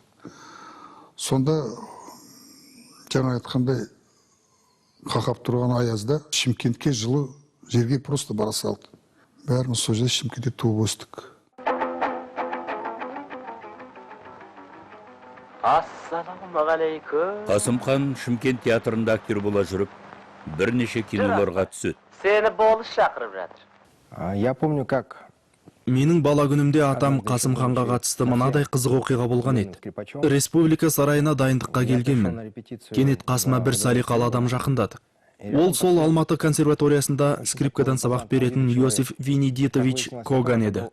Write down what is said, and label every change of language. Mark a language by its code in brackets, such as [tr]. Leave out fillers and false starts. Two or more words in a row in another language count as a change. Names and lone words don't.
[kk] Сонда жаңа айтқандай қақап тұрған аязда Шымкентке жылы жерге просто бара салды. Бәріміз сол жерде Шымкентте туып өстік. Ассалаумағалейкум. Қасымхан Шымкент театрында актер бола жүріп, бірнеше киноларға түседі. Сені болыс шақырып жатыр. [ru] Я помню, как [kk] менің бала күнімде атам Қасымханға қатысты мынадай қызық оқиға болған еді. Республика сарайына дайындыққа келгенмін. Кенет қасыма бір салиқалы адам жақындады. Ол сол Алматы консерваториясында скрипкадан сабақ беретін Иосиф Венедитович Коган еді.